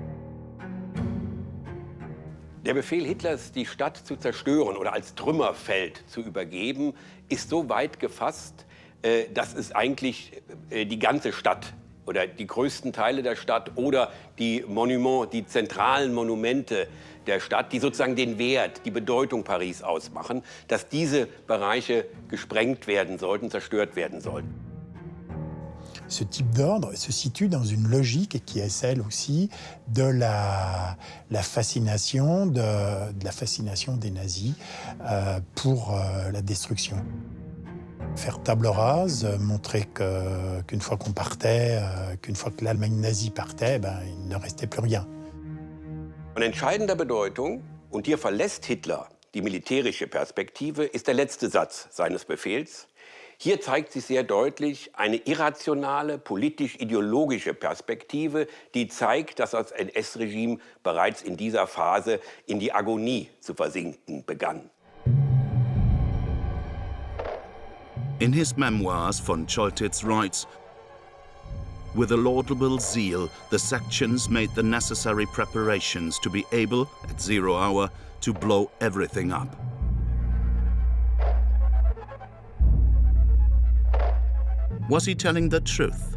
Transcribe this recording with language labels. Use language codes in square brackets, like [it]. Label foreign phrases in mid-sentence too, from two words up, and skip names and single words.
[de] Der Befehl Hitlers, die Stadt zu zerstören oder als Trümmerfeld zu übergeben, ist so weit gefasst, dass es eigentlich die ganze Stadt oder die größten Teile der Stadt oder die zentralen Monumente der Stadt, die sozusagen den Wert, die Bedeutung Paris ausmachen, dass diese Bereiche gesprengt werden sollten, zerstört werden sollten. [fr] Ce type d'ordre se situe dans une logique qui est celle aussi de la fascination, de la fascination des nazis pour la destruction. Faire table rase, montrer qu'une fois qu'on partait, qu'une fois que l'Allemagne nazie partait, il ne restait plus rien. [de] Von entscheidender Bedeutung, und hier verlässt Hitler die militärische Perspektive, ist der letzte Satz seines Befehls. Hier zeigt sich sehr deutlich eine irrationale, politisch-ideologische Perspektive, die zeigt, dass das NS-Regime bereits in dieser Phase in die Agonie zu versinken begann. [en] In his memoirs, von Choltitz writes, "With a laudable zeal, the sections made the necessary preparations to be able, at 0 hour, to blow everything up." Was he telling the truth?